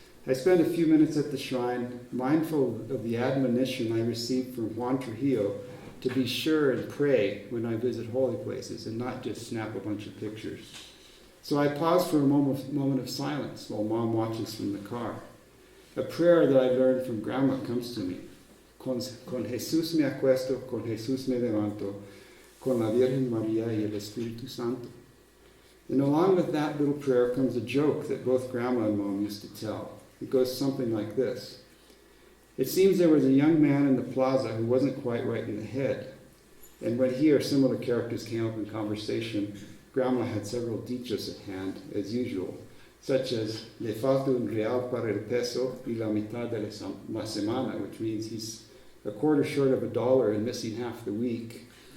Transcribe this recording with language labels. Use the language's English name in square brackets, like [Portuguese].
[English] I spent a few minutes at the shrine, mindful of the admonition I received from Juan Trujillo to be sure and pray when I visit holy places and not just snap a bunch of pictures. So I paused for a moment of silence while Mom watches from the car. A prayer that I learned from Grandma comes to me. [Spanish] Con Jesús me acuesto, con Jesús me levanto, con la Virgen María y el Espíritu Santo. [English] And along with that little prayer comes a joke that both Grandma and Mom used to tell. It goes something like this. It seems there was a young man in the plaza who wasn't quite right in the head. And when he or similar characters came up in conversation, Grandma had several dichos at hand, as usual, such as [Spanish] le falta un real para el peso y la mitad de la semana, [English] which means he's a quarter short of $1 and missing half the week.